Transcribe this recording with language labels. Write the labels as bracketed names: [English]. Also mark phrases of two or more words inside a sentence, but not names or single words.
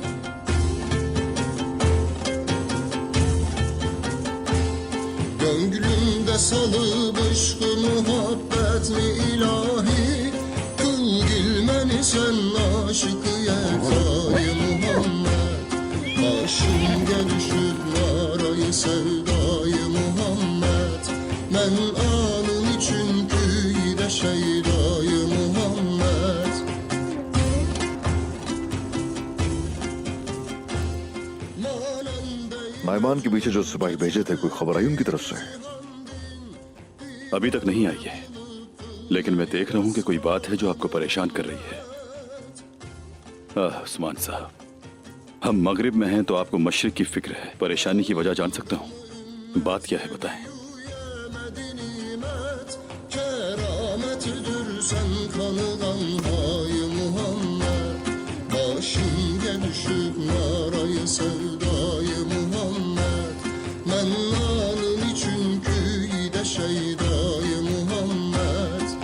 [Turkish] Gönlümde salıp aşkı muhabbet mi ilahi Kıl gilmeni sen aşıkı yekayı Muhammed Başım gelişir narayı sevdayı Muhammed Men anın için küyde şeydayı Muhammed [Hindi] नाइमान के पीछे जो सिपाही भेजे थे, कोई खबर आई उनकी तरफ से? अभी तक नहीं आई है, लेकिन मैं देख रहा हूं कि कोई बात है जो आपको परेशान कर रही है। उस्मान साहब, हम मगरिब में हैं तो आपको मशरिक की फिक्र है। परेशानी की वजह जान सकता हूं? बात क्या है बताएं। [Turkish] Mennanın için küyde şeydayı Muhammed